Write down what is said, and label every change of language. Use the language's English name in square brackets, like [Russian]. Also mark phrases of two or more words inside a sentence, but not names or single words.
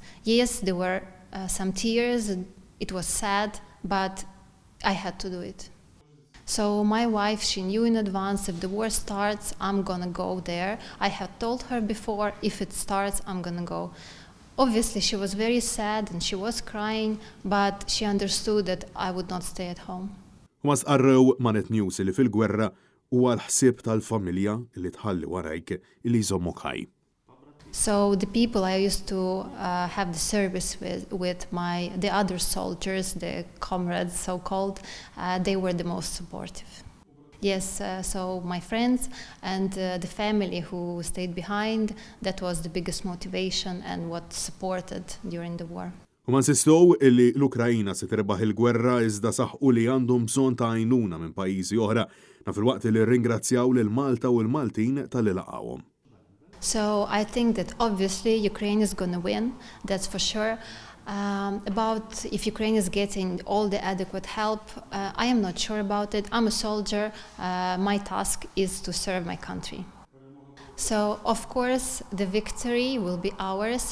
[English] Yes, there were some tears, it was sad, but I had to do it. So my wife, she knew in advance if the war starts, I'm gonna go there. I had told her before, if it starts, I'm gonna go. Obviously, she was very sad and she was crying, but she understood that I would not stay at home. [Maltese] Ma sqarrew ma' NetNews li fil-gwerra huwa l-ħsieb tal-familja li tħalli warajk li jżommok ħaj. [English] So the people I used to have the service with the other soldiers, the comrades so-called, they were the most supportive. Yes, so my friends and the family who stayed behind, that was the biggest motivation and what supported during the war. [Maltese] U ma nsistow illi l-Ukrajina se tirbaħ il-gwerra iżda saħqu li għandhom bżonn ta' għajnuna minn pajjiżi oħra naf il-waqt li rringrazzjaw lill-Malta u l-Maltin tal-li laqgħuhom. [English] So I think that obviously Ukraine is going to win, that's for sure. About if Ukraine is getting all the adequate help, I am not sure about it. I'm a soldier. My task is to serve my country. So, of course, the victory will be ours.